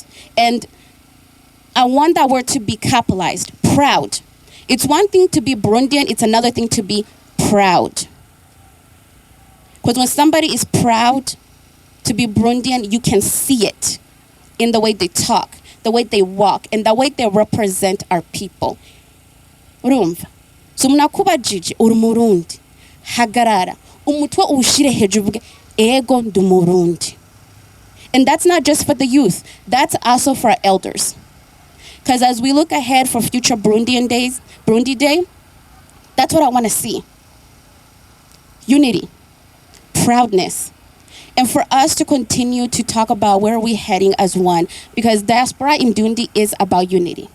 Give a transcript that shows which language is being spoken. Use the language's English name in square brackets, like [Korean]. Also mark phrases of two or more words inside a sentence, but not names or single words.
[English] And I want that word to be capitalized, proud. It's one thing to be Burundian, it's another thing to be proud. Because when somebody is proud to be Burundian, you can see it in the way they talk, the way they walk, and the way they represent our people. [Rundi] Urumva. So munakubajije uri Murundi. Hagarara. Umutwe ushire hejuru uvuge ego ndu Murundi. [English] And that's not just for the youth. That's also for our elders. Because as we look ahead for future Burundi Day, that's what I want to see. Unity, proudness, and for us to continue to talk about where we're heading as one, because Diaspora Ndundi is about unity.